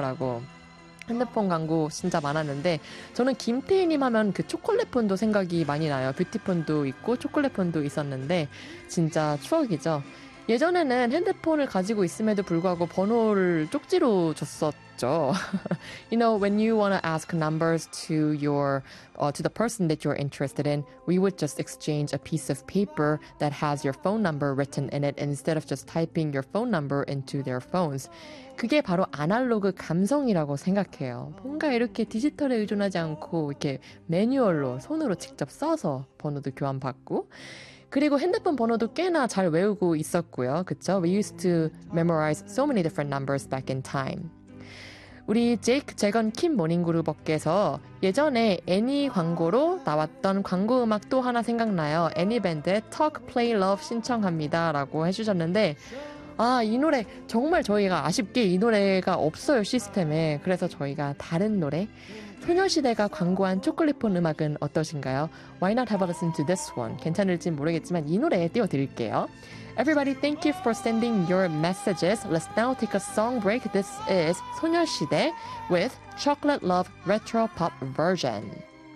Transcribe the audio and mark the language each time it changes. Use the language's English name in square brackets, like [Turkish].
[Korean] 라고 핸드폰 광고 진짜 많았는데 저는 김태희님 하면 그 초콜릿폰도 생각이 많이 나요. 뷰티폰도 있고 초콜릿폰도 있었는데 진짜 추억이죠. 예전에는 핸드폰을 가지고 있음에도 불구하고 번호를 쪽지로 줬었죠. [English] You know, when you want to ask numbers to your to the person that you're interested in, we would just exchange a piece of paper that has your phone number written in it instead of just typing your phone number into their phones. [Korean] 그게 바로 아날로그 감성이라고 생각해요. 뭔가 이렇게 디지털에 의존하지 않고 이렇게 매뉴얼로 손으로 직접 써서 번호도 교환받고. 그리고 핸드폰 번호도 꽤나 잘 외우고 있었고요. 그쵸? [English] We used to memorize so many different numbers back in time. [Korean] 우리 제이크 재건 킴 모닝그룹업께서 예전에 애니 광고로 나왔던 광고 음악 또 하나 생각나요. 애니 밴드의 Talk, Play, Love 신청합니다. 라고 해주셨는데, 아, 이 노래. 정말 저희가 아쉽게 이 노래가 없어요. 시스템에. 그래서 저희가 다른 노래. 소녀시대가 광고한 초콜릿폰 음악은 어떠신가요? [English] Why not have a listen to this one? [Korean] 괜찮을진 모르겠지만 이 노래에 띄워드릴게요. [English] Everybody, thank you for sending your messages. Let's now take a song break. This is 소녀시대 with Chocolate Love Retro Pop Version.